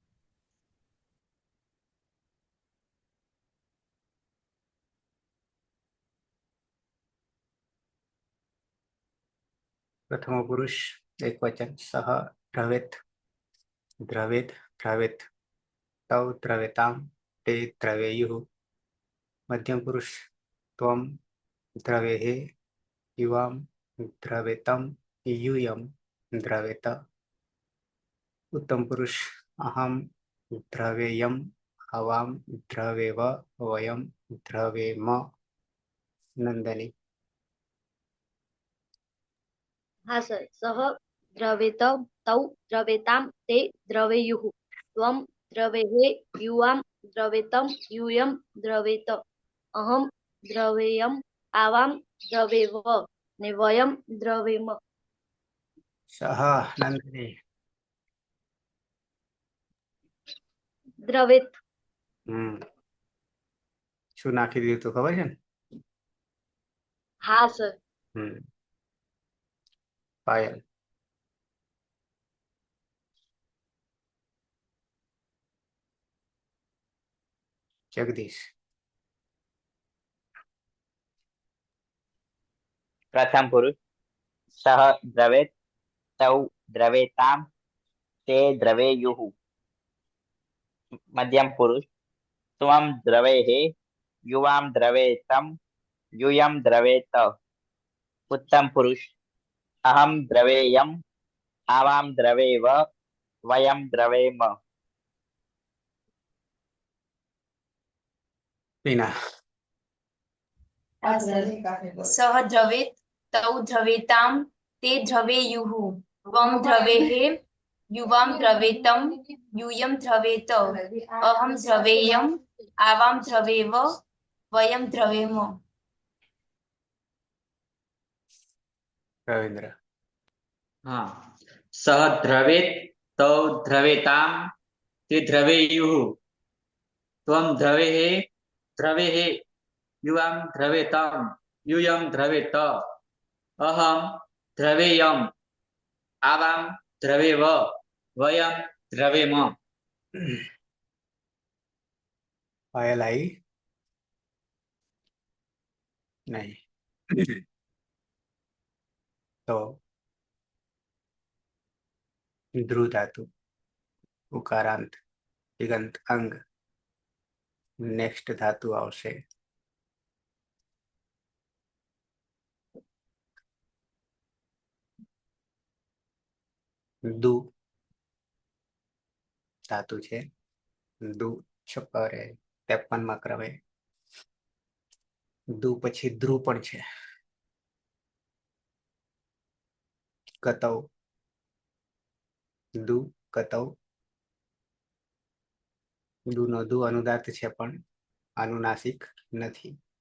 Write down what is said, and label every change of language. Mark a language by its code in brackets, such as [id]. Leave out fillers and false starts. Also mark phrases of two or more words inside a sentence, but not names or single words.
[sa] પ્રથમો પુરુષ એક વચન સહ દ્રવેત દ્રવેદ દ્રવેત તવ દ્રવેતામ તે દ્રવેયુઃ. મધ્યમ પુરુષ ત્વમ દ્રવેહે યુવામ દ્રવેતમ यूयम द्रवेत. उत्तम पुरुष अहम द्रवेयम हवाम द्रवेव वयम द्रवेम. नंदनी. [gu] હા સર, [sa] સહ દ્રવેત તૌ દ્રવેતામ તે દ્રવેયુઃ. ત્વમ દ્રવેહે યુવામ દ્રવેતમ यूयम દ્રવેત. અહમ દ્રવેયમ આવામ દ્રવેવ ને વયમ દ્રવેમ. सह नंदनी. દ્રવેત. [gu] શું નાખી દીધું તું ખબર છે ને? હા સર. પાયલ. जगदीश. [sa] પ્રથમ પુરુષ સહ દ્રવેત તૌ દ્રવેતામ તે દ્રવેયુઃ. મધ્યમ પુરુષ ત્વમ દ્રવેહે યુવામ દ્રવેતમ यूयम द्रवेत. उत्तम पुरुष अहम द्रवेयम आवाम द्रवेव वयम द्रवेम. टीना. સહ દ્રવેત તૌ દ્રવેતામ તે દ્રવેયુઃ. ત્વમ દ્રવેહે યુવામ દ્રવેતમ यूयम द्रवेत. અહમ દ્રવેયમ આવામ દ્રવેવ વયમ દ્રવેમ. रविंद्र. હા. સહ દ્રવેત તૌ દ્રવેતામ તે દ્રવેયુઃ. ત્વમ દ્રવેહે દ્રવેહે યુવામ દ્રવેતમ यूयम द्रवेत. अहम द्रवेयम आवाम द्रवेव वयम द्रवेम. [hi] पायल आई नहीं. [gu] તો ધ્રુવ ધાતુ ઉકારાંત તિગંત અંગ નેક્સ્ટ ધાતુ આવશે દુ. ધાતુ છે દુ 53 માં ક્રમે દુ પછી ધ્રુ પણ છે. કતૌ દુ કતૌ. દુ નો દુ અનુદાત છે પણ અનુનાસિક નથી.